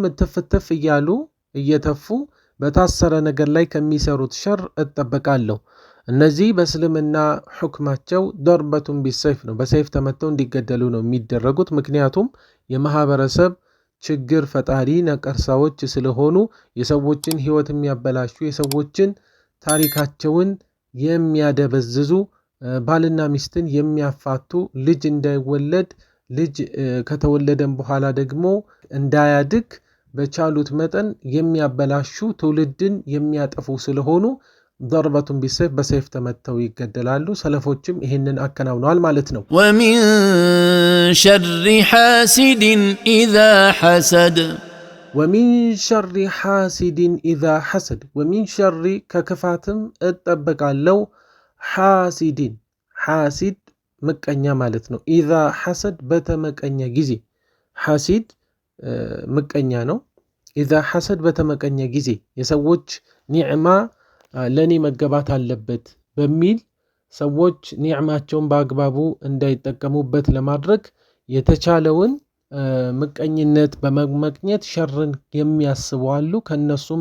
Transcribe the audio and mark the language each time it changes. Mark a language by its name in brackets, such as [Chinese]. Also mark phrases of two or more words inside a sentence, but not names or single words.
[Amharic] እትፍትፍ እያሉ እየተፉ በታሰረ ነገር ላይ ከሚሰሩት ሸር እጠበቃለሁ። እነዚህ በእስልምና ሁክማቸው [Arabic] ضربةً بالسيف [Amharic] ነው፣ በሰይፍ ተመተው እንዲገደሉ ነው የሚደረጉት። ምክንያቱም የማህበረሰብ ችግር ፈጣሪ ነቀርሳዎች ስለሆኑ የሰዎችን ህይወት የሚያበላሹ፣ የሰዎችን ታሪካቸውን የሚያደበዝዙ፣ ባልና ሚስትን የሚያፋቱ፣ ልጅ እንዳይወለድ፣ ልጅ ከተወለደም በኋላ ደግሞ እንዳያድግ በቻሉት መጠን የሚያበላሹ፣ ትውልድን የሚያጠፉ ስለሆኑ [Arabic] ضربة بالسيف [Amharic] በሰይፍ ተመተው ይገደላሉ። ሰለፎችም ይሄንን አከናውነዋል ማለት ነው። [Arabic] ومن شر حاسد إذا حسد ومن شر حاسد إذا حسد ومن شر [Amharic] ከክፋትም እጠበቃለሁ [Arabic] حاسد حاسد [Amharic] ምቀኛ ማለት ነው። [Arabic] إذا حسد [Amharic] በተመቀኘ ጊዜ [Arabic] حاسد [Amharic] ምቀኛ ነው። [Arabic] إذا حسد [Amharic] በተመቀኘ ጊዜ የሰዎች ኒዕማ ለኔ መገባት አለበት በሚል ሰዎች ኒዕማቸውን በአግባቡ እንዳይጠቀሙበት ለማድረግ የተቻለውን ምቀኝነት በመመቅኘት ሸርን የሚያስቡ አሉ። ከነሱም